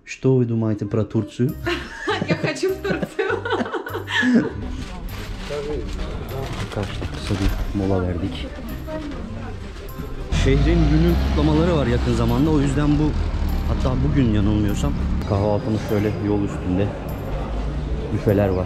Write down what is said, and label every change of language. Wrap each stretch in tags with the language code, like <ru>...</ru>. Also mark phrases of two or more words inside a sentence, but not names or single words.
<ru>Что вы думаете про Турцию? Я хочу в Турцию.</ru> <tr>Arkadaşlar kısa bir mola verdik. Şehrin günün kutlamaları var yakın zamanda. O yüzden bu, hatta bugün yanılmıyorsam, kahvaltımız şöyle yol üstünde. Büfeler var.</tr>